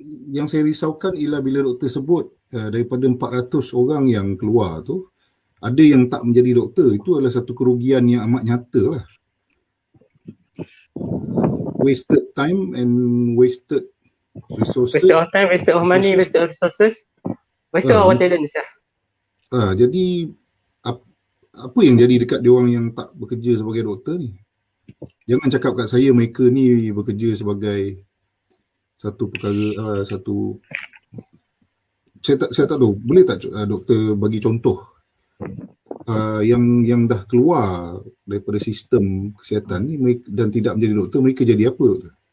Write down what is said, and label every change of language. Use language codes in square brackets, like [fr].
[ms] Yang saya risaukan ialah bila doktor sebut daripada 400 orang yang keluar tu, ada yang tak menjadi doktor. Itu adalah satu kerugian yang amat nyata lah. [en] Wasted time and wasted resources. Wasted of time, wasted of money, wasted of resources, wasted of our talent. [ms] Jadi apa yang jadi dekat diorang yang tak bekerja sebagai doktor ni? Jangan cakap kat saya mereka ni bekerja sebagai satu perkara, saya tak tahu, boleh tak doktor bagi contoh yang dah keluar daripada sistem kesihatan ni dan tidak menjadi doktor, mereka jadi apa, doktor?